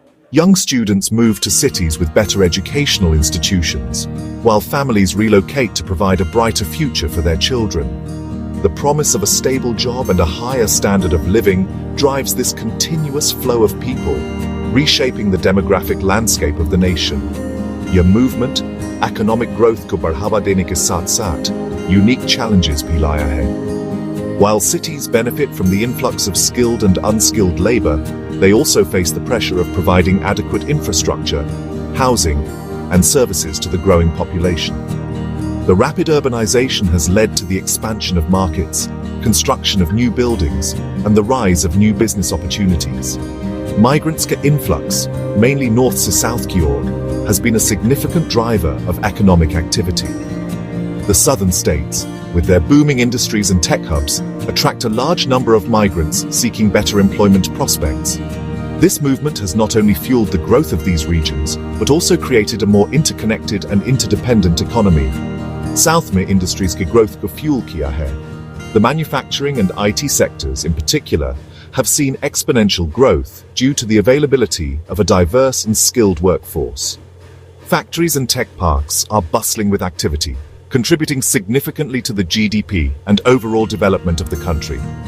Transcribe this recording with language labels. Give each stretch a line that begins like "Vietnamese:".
English: Young students move to cities with better educational institutions, while families relocate to provide a brighter future for their children. The promise of a stable job and a higher standard of living drives this continuous flow of people, reshaping the demographic landscape of the nation. Your movement, economic growth
Hindi: को बढ़ावा देने के साथ-साथ
English: unique challenges
Hindi: भी लाया है.
English: While cities benefit from the influx of skilled and unskilled labor, they also face the pressure of providing adequate infrastructure, housing, and services to the growing population. The rapid urbanization has led to the expansion of markets, construction of new buildings, and the rise of new business opportunities. Migrants' influx, mainly north to south
Hindi: की ओर,
English: has been a significant driver of economic activity. The southern states, with their booming industries and tech hubs, attract a large number of migrants seeking better employment prospects. This movement has not only fueled the growth of these regions, but also created a more interconnected and interdependent economy.
Hindi: South में industries की growth को fuel किया है.
English: The manufacturing and IT sectors in particular have seen exponential growth due to the availability of a diverse and skilled workforce. Factories and tech parks are bustling with activity, contributing significantly to the GDP and overall development of the country.